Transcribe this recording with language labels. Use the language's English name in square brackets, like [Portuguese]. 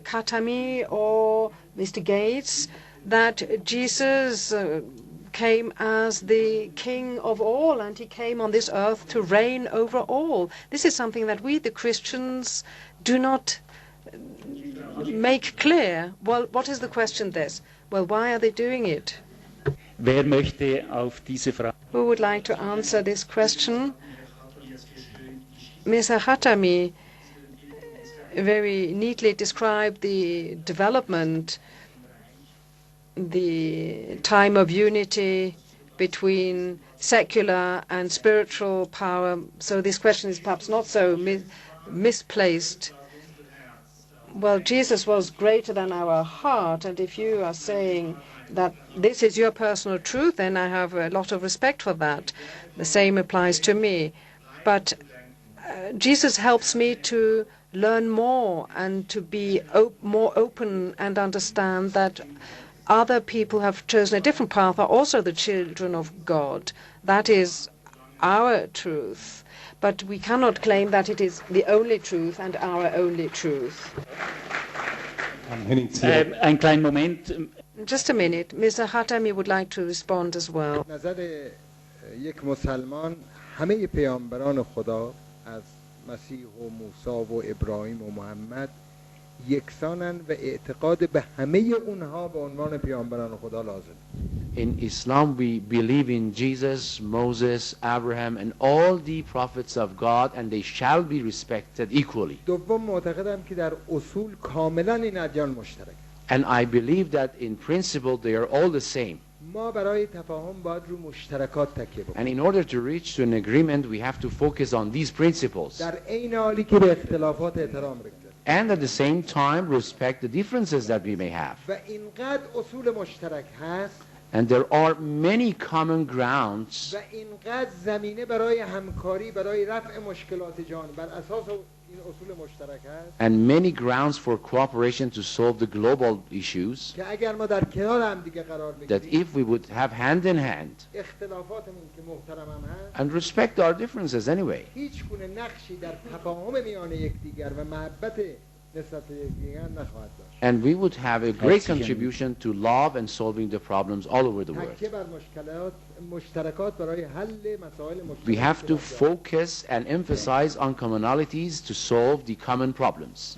[English] Khatami or Mr. Gates that Jesus came as the king of all, and he came on this earth to reign over all? This is something that we, the Christians, do not make clear. Well, what is the question this? Well, why are they doing it? [German] Wer möchte auf diese Frage? [English] Who would like to answer this question? Mr. Khatami very neatly described the development the time of unity between secular and spiritual power. So this question is perhaps not so misplaced. Well, Jesus was greater than our heart, and if you are saying that this is your personal truth, then I have a lot of respect for that. The same applies to me. But Jesus helps me to learn more and to be more open and understand that other people have chosen a different path, are also the children of God. That is our truth. But we cannot claim that it is the only truth and our only truth. [German] Ein kleinen Moment. [English] Just a minute. Mr. Khatami would like to respond as well. [Persian] نظر یک مسلمان همه پیامبران خدا از مسیح و موسی و ابراهیم و محمد یکسانند و اعتقاد به همه اونها به عنوان پیامبران خدا لازم. [English] In Islam, we believe in Jesus, Moses, Abraham, and all the prophets of God, and they shall be respected equally. [Persian] دوم معتقدم که در اصول کاملا این ادیان مشترک. [English] And I believe that in principle they are all the same. [Persian] ما برای تفاهم باید رو مشترکات تکیه بکنیم. [English] And in order to reach to an agreement, we have to focus on these principles. [Persian] در عین حالی که به اختلافات احترام بگذاریم. [English] And at the same time, respect the differences that we may have. [Persian] و اینقدر اصول مشترک هست. [English] And there are many common grounds. [Persian] و اینقدر زمینه برای همکاری برای رفع مشکلات جهان بر اساس این اصول مشترک هست. [English] And many grounds for cooperation to solve the global issues. [Persian] که اگر ما در کنار هم دیگه قرار [English] That [Persian] بگیریم. [English] if we would have hand in hand. [Persian] اختلافاتمون که محترم هم هست. [English] And respect our differences anyway. [Persian] هیچ گونه نقشی در تفاهم میان یکدیگر و محبت نسبت به یکدیگر نخواهد داشت. [English] And we would have a great contribution to love and solving the problems all over the world. [Persian] تکیه بر مشترکات برای حل مسائل مشترک. [English] We have to focus and emphasize on commonalities to solve the common problems.